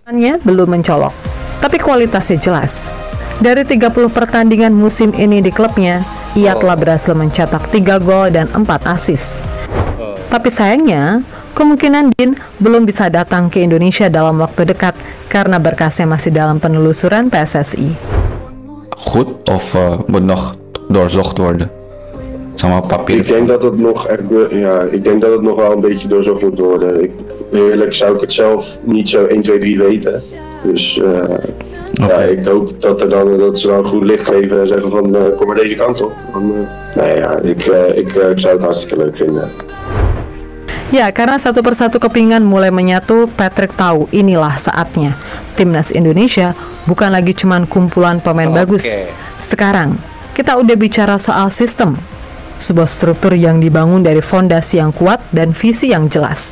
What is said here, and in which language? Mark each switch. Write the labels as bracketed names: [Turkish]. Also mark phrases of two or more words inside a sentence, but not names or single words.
[Indonesian] Belum mencolok, tapi kualitasnya jelas. Dari 30 pertandingan musim ini di klubnya, ia telah berhasil mencetak 3 gol dan 4 assist. Tapi sayangnya, kemungkinan Din belum bisa datang ke Indonesia dalam waktu dekat karena berkasnya masih dalam penelusuran PSSI. [Dutch] Goed of moet nog doorzocht worden? Sama papier. Ik denk dat het nog echt, ik denk dat het nog wel een beetje doorzocht moet worden. Eerlijk zou ik het zelf niet zo 1, 2, 3 weten. Dus ja, ik hoop dat ze dan een goed licht geven en zeggen van kom maar deze kant op. Ik zou het hartstikke leuk vinden. [Indonesian] Ya, karena satu persatu kepingan mulai menyatu, Patrick tahu inilah saatnya. Timnas Indonesia bukan lagi cuman kumpulan pemain bagus. Sekarang, kita udah bicara soal sistem. Sebuah struktur yang dibangun dari fondasi yang kuat dan visi yang jelas.